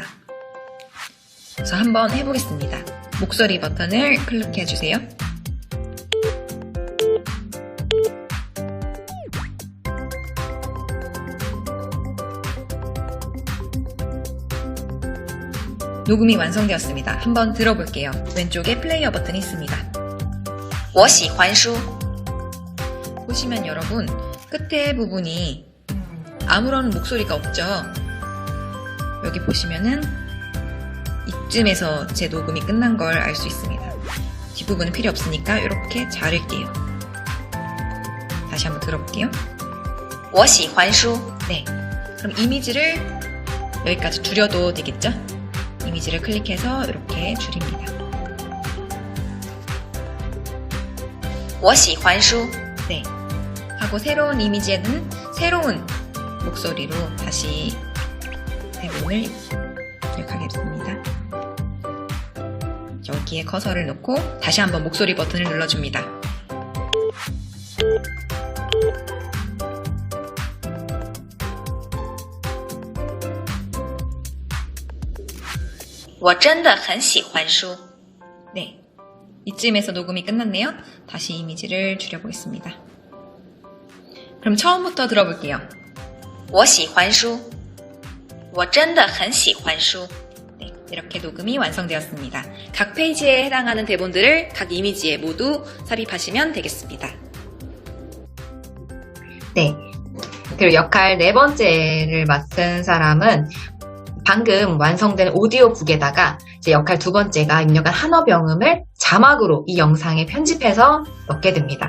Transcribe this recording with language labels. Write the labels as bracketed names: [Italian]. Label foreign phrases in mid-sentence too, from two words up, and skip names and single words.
[Korean] 그래서 한번 해보겠습니다. 목소리 버튼을 클릭해주세요. 녹음이 완성되었습니다. 한번 들어볼게요. 왼쪽에 플레이어 버튼이 있습니다. [Chinese] 我喜欢书. [Korean] 보시면 여러분 끝에 부분이 아무런 목소리가 없죠. 여기 보시면은 이쯤에서 제 녹음이 끝난 걸 알 수 있습니다. 뒷부분은 필요 없으니까 이렇게 자를게요. 다시 한번 들어볼게요. [Chinese] 我喜欢书. [Korean] 네, 그럼 이미지를 여기까지 줄여도 되겠죠? 이미지를 클릭해서 이렇게 줄입니다. [Chinese] 我喜欢书. [Korean] 네. 하고 새로운 이미지에는 새로운 목소리로 다시 대본을 입력하겠습니다. 여기에 커서를 놓고 다시 한번 목소리 버튼을 눌러줍니다. [Chinese] 我真的很喜欢书. [Korean] 네. 이쯤에서 녹음이 끝났네요. 다시 이미지를 줄여보겠습니다. 그럼 처음부터 들어볼게요. [Chinese] 我喜欢书. 我真的很喜欢书. [Korean] 네, 이렇게 녹음이 완성되었습니다. 각 페이지에 해당하는 대본들을 각 이미지에 모두 삽입하시면 되겠습니다. 네. 그리고 역할 네 번째를 맡은 사람은 방금 완성된 오디오북에다가 이제 역할 두 번째가 입력한 한어병음을 자막으로 이 영상에 편집해서 넣게 됩니다.